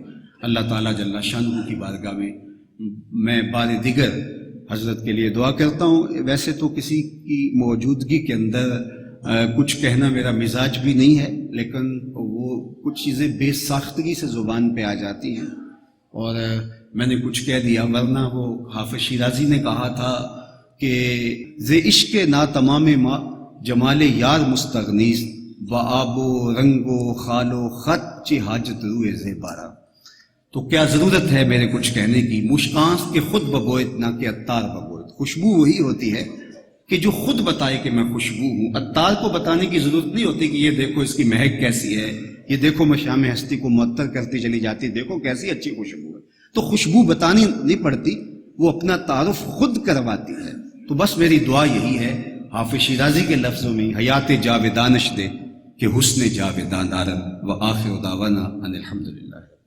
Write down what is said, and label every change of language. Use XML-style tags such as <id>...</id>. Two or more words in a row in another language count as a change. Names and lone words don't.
<ur>اللہ تعالیٰ جل شانہ کی بارگاہ میں بار دیگر حضرت کے لیے دعا کرتا ہوں۔ ویسے تو کسی کی موجودگی کے اندر کچھ کہنا میرا مزاج بھی نہیں ہے، لیکن وہ کچھ چیزیں بے ساختگی سے زبان پہ آ جاتی ہیں، اور میں نے کچھ کہہ دیا، ورنہ وہ حافظ شیرازی نے کہا تھا کہ</ur> <fa>ز عشق نا تمام ما جمال یار مستغنیز، و آب و رنگ و خال و خط چی حاجت روئے زیبارہ۔</fa> <ur>تو کیا ضرورت ہے میرے کچھ کہنے کی،</ur> <fa>مشکانس کے خود بگوئت نہ کہ عطار بگوئت۔</fa> <ur>خوشبو وہی ہوتی ہے کہ جو خود بتائے کہ میں خوشبو ہوں۔ عطار کو بتانے کی ضرورت نہیں ہوتی کہ یہ دیکھو اس کی مہک کیسی ہے، یہ دیکھو مشام ہستی کو معطر کرتی چلی جاتی، دیکھو کیسی اچھی خوشبو ہے۔ تو خوشبو بتانی نہیں پڑتی، وہ اپنا تعارف خود کرواتی ہے۔ تو بس میری دعا یہی ہے، حافظ شیرازی کے لفظوں میں،</ur> <fa>حیات جاویدانش دے کہ حسن جاویدان دارد،</fa> <ar>و آخر دعوانا ان الحمدللہ۔</ar>